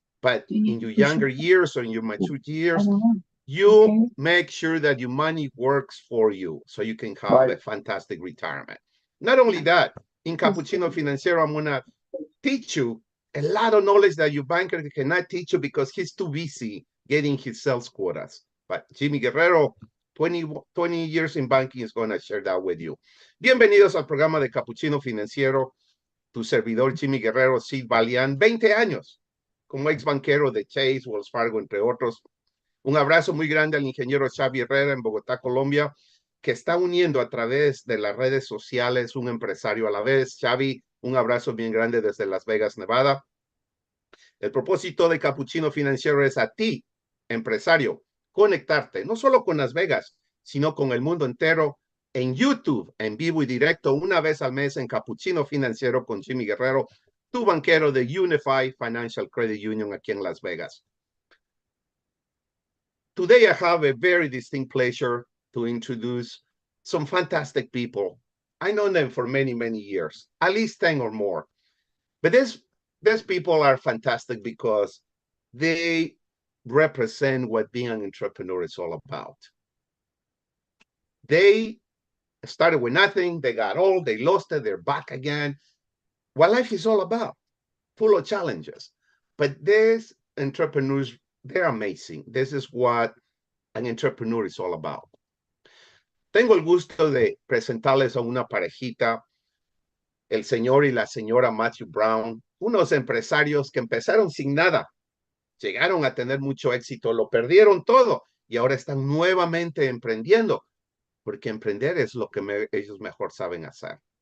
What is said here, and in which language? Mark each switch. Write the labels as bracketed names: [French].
[English] But in your younger years or in your mature years, you make sure that your money works for you so you can have a fantastic retirement. Not only that, in Capucchino Financiero, I'm going to teach you a lot of knowledge that your banker cannot teach you because he's too busy getting his sales quotas. But Jimmy Guerrero, 20 years in banking, is going to share that with you. [Spanish] Bienvenidos al programa de Capucchino Financiero. Tu servidor Jimmy Guerrero Silvalian, 20 años como ex banquero de Chase, Wells Fargo, entre otros. Un abrazo muy grande al ingeniero Xavi Herrera en Bogotá, Colombia, que está uniendo a través de las redes sociales un empresario a la vez. Xavi, un abrazo bien grande desde Las Vegas, Nevada. El propósito de Capucchino Financiero es a ti, empresario, conectarte no solo con Las Vegas, sino con el mundo entero en YouTube, en vivo y directo, una vez al mes en Capucchino Financiero con Jimmy Guerrero, tu banquero de Unified Financial Credit Union aquí en Las Vegas. [English] Today, I have a very distinct pleasure to introduce some fantastic people. I know them for many, many years, at least 10 or more. But these people are fantastic because they represent what being an entrepreneur is all about. They started with nothing, they got old, they lost it, they're back again. What life is all about, full of challenges. But these entrepreneurs, they're amazing. This is what an entrepreneur is all about. [Spanish] Tengo el gusto de presentarles a una parejita, el señor y la señora Matthew Brown, unos empresarios que empezaron sin nada, llegaron a tener mucho éxito, lo perdieron todo y ahora están nuevamente emprendiendo, porque emprender es lo que ellos mejor saben hacer.